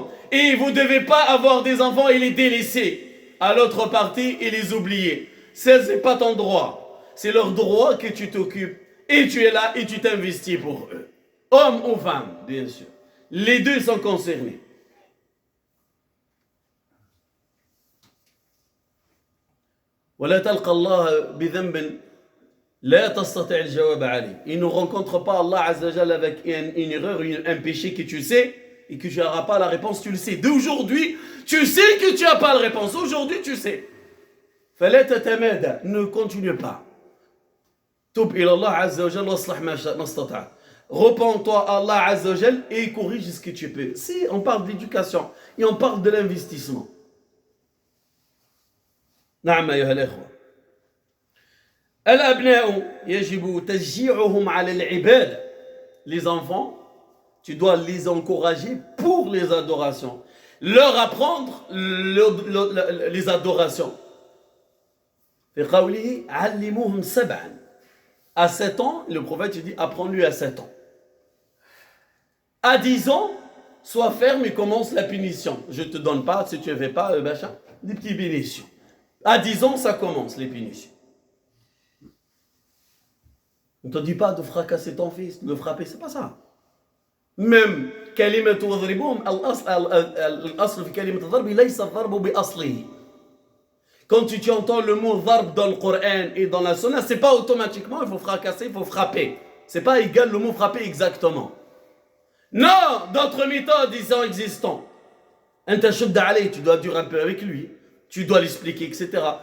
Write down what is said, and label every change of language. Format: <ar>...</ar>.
<fr>Et vous ne devez pas avoir des enfants et les délaisser à l'autre partie et les oublier. Ça, ce n'est pas ton droit. C'est leur droit que tu t'occupes. Et tu es là et tu t'investis pour eux. Hommes ou femmes, bien sûr. Les deux sont concernés.</fr> <ar>ولا تلقى الله بذنب لا تستطيع الجواب عليه.</ar> <fr>Il ne rencontre pas Allah Azza wa Jalla avec une erreur, un péché que tu sais et que tu n'auras pas la réponse, tu le sais. D'aujourd'hui, tu sais que tu n'as pas la réponse. Aujourd'hui, tu sais.</fr> <ar>فلا تتمادى,</ar> <fr>ne continue pas.</fr> <ar>توب إلى الله عز وجل واصلح ما استطعت.</ar> <fr>Repends-toi à Allah Azza wa Jal et corrige ce que tu peux. Si on parle d'éducation et on parle de l'investissement.</fr> <ar>نعم أيها الأخوة. الأبناء يجب تشجيعهم على العبادة.</ar> <fr>Les enfants, tu dois les encourager pour les adorations. Leur apprendre les adorations.</fr> <ar>في قوله علموهم سبعا.</ar> <fr>À 7 ans, le prophète dit apprends-lui à 7 ans. À 10 ans, sois ferme et commence la punition. Je ne te donne pas, si tu ne fais pas, des petites punitions. À 10 ans, ça commence, les punitions. On ne te dit pas de fracasser ton fils, de le frapper, c'est pas ça. Même,</fr> <ar>كلمة وضربهم الأصل في كلمة الضرب ليس الضرب بأصله.</ar> <fr>Quand tu entends le mot dharb dans le Coran et dans la Sunna, c'est pas automatiquement il faut fracasser, il faut frapper. C'est pas égal le mot frapper exactement. Non, d'autres méthodes ils sont existantes. Tu dois durer un peu avec lui, tu dois l'expliquer, etc.</fr>